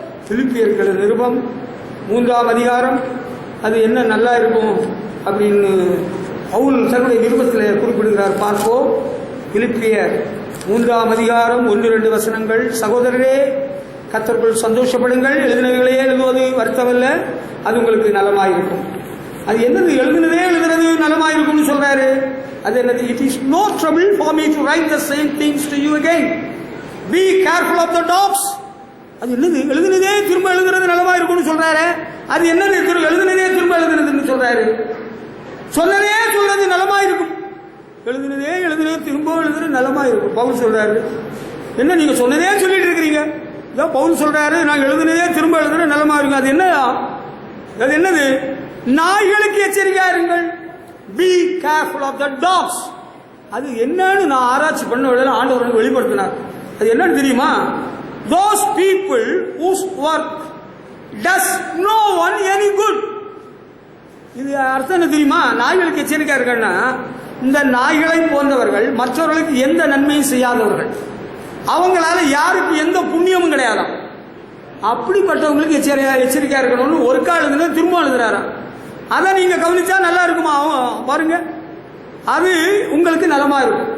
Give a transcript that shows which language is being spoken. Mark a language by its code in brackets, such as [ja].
[ta] பிலிப்பியருக்கு எழுதின நிருபம் 3ஆம் அதிகாரம், அது என்ன நல்லா இருக்கும் அப்படின்னு பவுல் தன்னுடைய நிருபத்தில் குறிப்பிடுகிறார், பார்ப்போம். பிலிப்பியர் 3ஆம் அதிகாரம் 1-2 வசனங்கள். சகோதரரே, கர்த்தருக்குள் சந்தோஷப்படுங்கள், எழுதினவைகளையே எழுதுவது வருத்தமல்ல, அது உங்களுக்கு நலமாயிருக்கும். அது என்னது? எழுதுறது நலமாயிருக்கும்னு சொல்றாரு. அது என்னது? [en] It is no trouble for me to write the same things to you again. Be careful of the dogs. [ta] அது என்னது? எழுதுனதே திரும்ப எழுதுறது நலமாயிருக்கும்னு சொல்றாரு. அது என்னது? எழுதுனதே திரும்ப எழுதுறதுன்னு சொல்றாரு. சொன்னதே சொல்றது நலமாயிருக்கும், எழுதுனதே திரும்ப எழுதுறது நலமாயிருக்கும் பவுல் சொல்றாரு. என்ன நீங்க சொன்னதே சொல்லிட்டு இருக்கிறீங்க? இதான் பவுல் சொல்றாரு, நான் எழுதுனதே திரும்ப எழுதுறது நலமா இருக்கும். அது என்ன? அது என்னது? நாய்களுக்கு எச்சரிக்கையா இருங்கள். [en] Be careful of the dogs. [ta] அது என்னன்னு நான் ஆராய்ச்சி பண்ண விட ஆண்டவர் வெளிப்படுத்தினார். அது என்னன்னு தெரியுமா? [en] those people whose work does no one any good. [ta] இது அர்த்தம் என்ன தெரியுமா? நாய்களுக்கு எச்சரிக்கையா இருக்கன்னா, இந்த நாய்களை போன்றவர்கள் மற்றவர்களுக்கு எந்த நன்மையும் செய்யாதவர்கள், அவங்களால யாருக்கு எந்த புண்ணியமும் கிடையாதாம். அப்படிப்பட்டவங்களுக்கு எச்சரிக்கையா இருக்கணும்னு ஒரு கால் எழுதுனா திரும்ப எழுதுறாராம். அதை நீங்க கவனிச்சா நல்லா இருக்குமா? பாருங்க, அது உங்களுக்கு நலமா இருக்கும்.